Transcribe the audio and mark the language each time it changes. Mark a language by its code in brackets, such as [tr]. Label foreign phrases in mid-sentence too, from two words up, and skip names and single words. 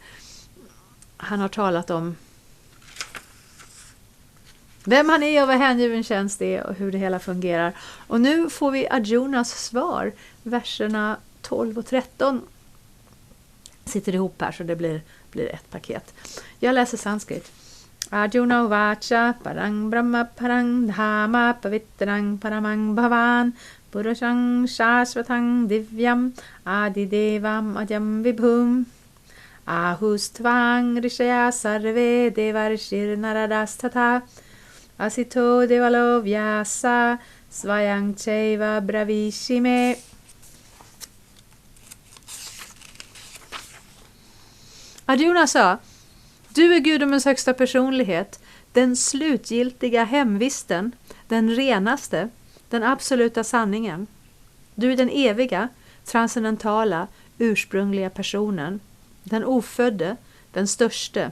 [sv] Han har talat om vem han är och vad hängiven tjänst är och hur det hela fungerar. Och nu får vi Arjunas svar. Verserna 12 och 13 sitter ihop här, så det blir ett paket. Jag läser sanskrit. [sa] Arjuna uvacha parang brahma parang dhama pavitrang paramang bhavan purushang shashvatang divyam adidevam ajam vibhum ahustvang rishaya sarve devarshir naradasthatha asito devalo vyasa svayang chaiva bravishime. [sv] Arjuna sa: du är gudomens högsta personlighet, den slutgiltiga hemvisten, den renaste, den absoluta sanningen. Du är den eviga, transcendentala, ursprungliga personen, den ofödde, den störste.